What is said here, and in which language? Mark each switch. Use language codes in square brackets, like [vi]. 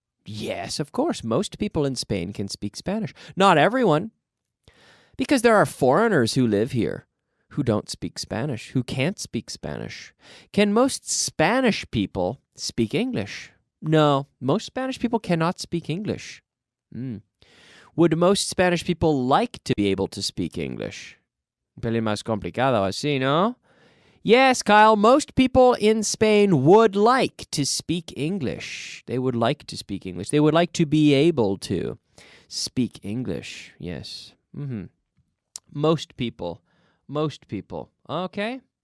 [en] Yes, of course, most people in Spain can speak Spanish. Not everyone, because there are foreigners who live here who don't speak Spanish, who can't speak Spanish. Can most Spanish people speak English? No, most Spanish people cannot speak English. Would most Spanish people like to be able to speak English? [es] Un pelín más complicado así, ¿no? [en] Yes, Kyle, most people in Spain would like to speak English. They would like to speak English. They would like to be able to speak English. Yes. Most people. Okay?